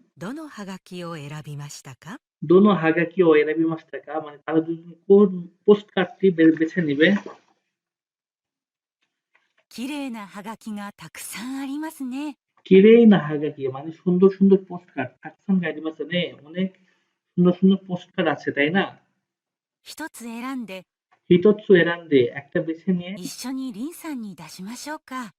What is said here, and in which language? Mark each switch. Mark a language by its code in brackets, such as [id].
[ja] どのはがきを選びましたか？ দোনো হাগাকি ও এরাবি মাস্তাকা [bn] মানে তারা দুজন কোন পোস্টকার্ডটি বেছে নিবে? [ja] 綺麗なハガキがたくさんありますね。 কিরেই না হাগাকি [bn] মানে সুন্দর সুন্দর পোস্টকার্ড [ja] তাকসান গাইরিমাসে [bn] অনেক সুন্দর সুন্দর পোস্টকার্ড আছে তাই না? [ja] 一つ選んで হিতোৎসু এরান্দে [bn] একটা বেছে নিয়ে [ja] 一緒にリンさんに出しましょうか。